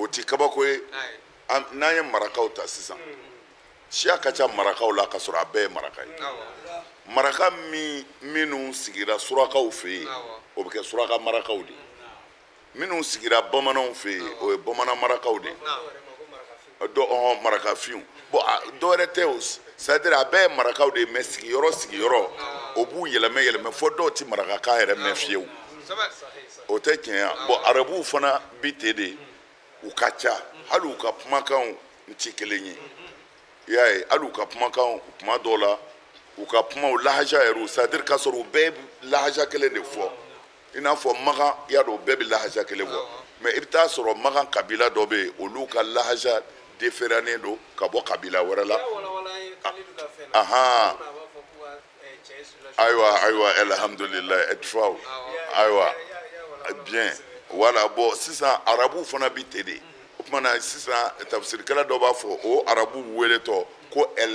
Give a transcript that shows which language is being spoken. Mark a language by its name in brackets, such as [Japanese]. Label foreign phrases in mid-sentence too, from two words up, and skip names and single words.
[Bambara] ti kabako ye n'an ye marakaw ta sisan siya ka ca marakaw la k'a sɔrɔ a bɛɛ ye maraka ye maraka minnu sigira surakaw fɛ yen o bɛ kɛ suraka marakaw de minnu sigira bamananw fɛ yen o ye bamanan marakaw de marakafinw bon dɔwɛrɛ tɛ o c'est-à-dire a bɛɛ ye marakaw de ye mais sigiyɔrɔ o b'u yɛlɛmɛ fo dɔw tɛ marakakan yɛrɛ mɛn fiyewu o tɛ tiɲɛ ye bon arabuw fana bi ten de u ka ca hali u ka kumakanw tɛ kelen ye i y'a ye hali u ka kumakanw tuma dɔw la u ka kumaw lahaja yɛrɛ c'est-à-dire k'a sɔrɔ u bɛɛ bɛ lahaja kelen de fɔ i n'a fɔ makan i y'a dɔn u bɛɛ bɛ lahaja kelen fɔ mais i bɛ taa sɔrɔ makan kabila dɔ bɛ yen olu ka lahaja différanen don ka bɔ kabila wɛrɛ la ayiwa alhamdulilayi ɛtifaw ayiwa bien wala bon sisan arabu fana bi ten de o tuma na sisan tafsirikɛla dɔ b'a fɔ o arabu weletɔ ko